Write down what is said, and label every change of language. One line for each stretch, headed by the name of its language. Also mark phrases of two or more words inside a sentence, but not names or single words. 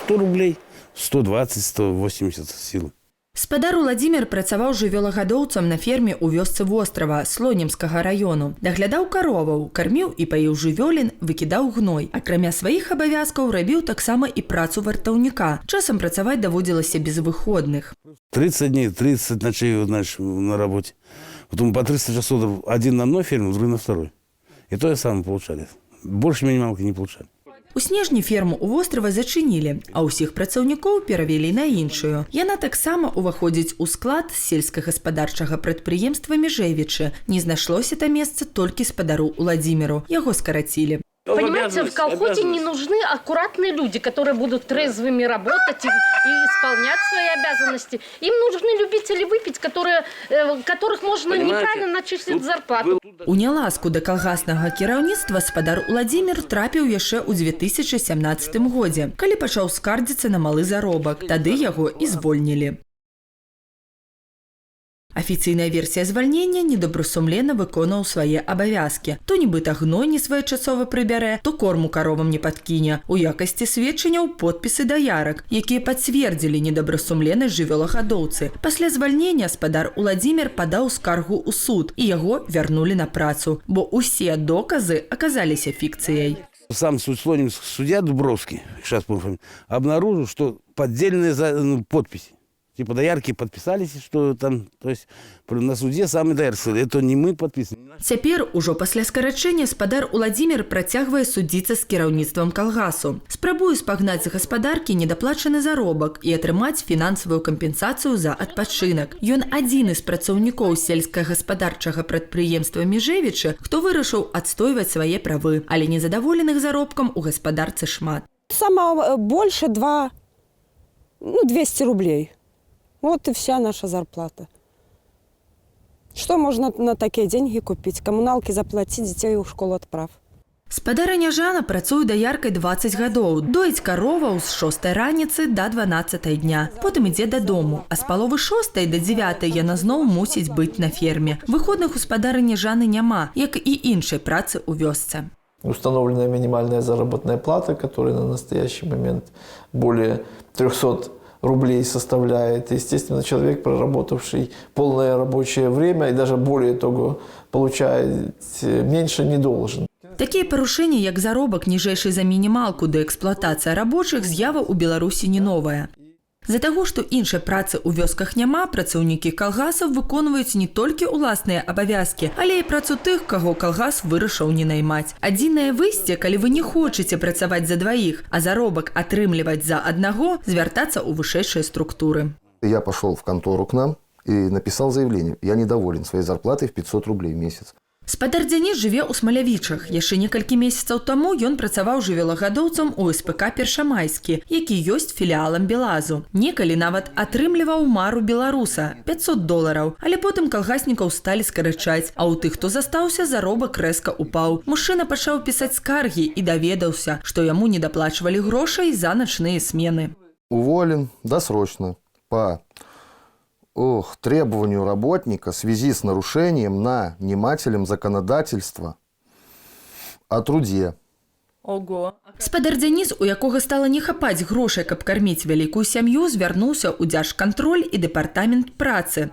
Russian: 100 рублей, 120, 180 силы.
Belarusian: Спадар Уладзімір працаваў жывёлагадоўцам на ферме ў вёсцы вострава Слонімскага раёну. Даглядаў кароваў, карміў і паіў жывёлін, выкідаў гной. Акрамя сваіх абавязкаў рабіў таксама і працу вартаўніка. Часам працаваць даводзілася без выходных.
Russian: 30 дней, 30 ночей на работе. Потом по 300 часов один на одной ферме, другой на второй. И то я сам получали. Больше минималки не получали.
Belarusian: У снежні ферму ў вострава зачынілі, а ўсіх працаўнікоў перавялі на іншую. Яна таксама ўваходзіць у склад сельскагаспадарчага прадпрыемства Межевічы. Не знайшлося там месца толькі спадару Уладзіміру. Яго скарацілі.
Russian: Понимаете, в колхозе не нужны аккуратные люди, которые будут трезвыми работать и исполнять свои обязанности. Им нужны любители выпить, которых можно неправильно начислить зарплату.
Belarusian: У няласку да калгаснага кіраўніцтва спадар Уладзімір трапіў яшчэ ў 2017 годзе, калі пачаў скардзіцца на малы заробак. Тады яго і звольнілі. Афіцыйная версія звальнення недобрасумлена выконаў свае абавязкі. То нібыта гной не своечасова прыбярэ, то корму каровам не падкіне. У якасці сведчанняў подпісы даярак, якія пацвердзілі недобрасумленасць жывёлагадоўцы. Пасля звальнення спадар Уладзімір падаў скаргу ў суд, і яго вярнулі на працу, бо ўсе доказы аказаліся фікцыяй.
Russian: Сам слонимский судья Дубровский, сейчас помню, обнаружил, что поддельные подписи. Типа доярки подписались, что там, то есть на суде сами доярцы, это не мы подписаны.
Belarusian: Цяпер, ужо пасля скарачэння, спадар Уладзімір працягвае судзіцца з кіраўніцтвам калгасу. Спрабуе спагнаць з гаспадаркі недаплачаны заробак і атрымаць фінансавую кампенсацыю за адпачынак. Ён адзіны з працаўнікоў сельскагаспадарчага прадпрыемства Межевічы, хто вырашыў адстойваць свае правы, але незадаволеных заробкам у гаспадарцы шмат.
Russian: Самое больше 200 рублей. Вот и вся наша зарплата. Что можно на такие деньги купить? Коммуналки заплатить, детей в школу отправь.
Belarusian: Спадарыня Жана працуе даяркай 20 гадоў. Доіць кароваў з 6 раніцы да 12 дня. Потым ідзе дадому, а з паловы 6 да 9 яна зноў мусіць быць на ферме. Выходных у спадарыні Жаны няма, як і іншай працы ў вёсцы.
Russian: Установленная минимальная заработная плата, которая на настоящий момент более 300 рублей составляет. Естественно, человек, проработавший полное рабочее время и даже более того, получает меньше, не должен.
Belarusian: Такія парушэнні, як заробак ніжэйшы за мінімалку да эксплуатацыя рабочых, з'ява ў Беларусі не новая. З-за таго, што іншай працы ў вёсках няма, працаўнікі калгасаў выконваюць не толькі ўласныя абавязкі, але і працу тых, каго калгас вырашыў не наймаць. Адзінае выйсце, калі вы не хочаце працаваць за дваіх, а заробак атрымліваць за аднаго, звяртацца ў вышэйшыя структуры.
Russian: Я пошел в контору к нам и написал заявление. Я недоволен своей зарплатой в 500 рублей в месяц.
Belarusian: Спадар Дзяніс жыве ў Смалявічах. Яшчэ некалькі месяцаў таму ён працаваў жывёлагадоўцам у СПК «Першамайскі», які ёсць філіалам Белазу. Некалі нават атрымліваў мару беларуса – $500, але потым калгаснікаў сталі скарачаць, а ў тых, хто застаўся, заробак рэзка упаў. Мужчына пачаў пісаць скаргі і даведаўся, што яму не даплачвалі грошай за начныя смены.
Russian: Уволен досрочно по требованию работника в связи с нарушением нанимателем законодательства о труде. Ого.
Belarusian: Спадар Дзяніс, у якога стала не хапаць грошай, каб карміць вялікую сям'ю, звярнуўся ў Дзяржкантроль і дэпартамент працы.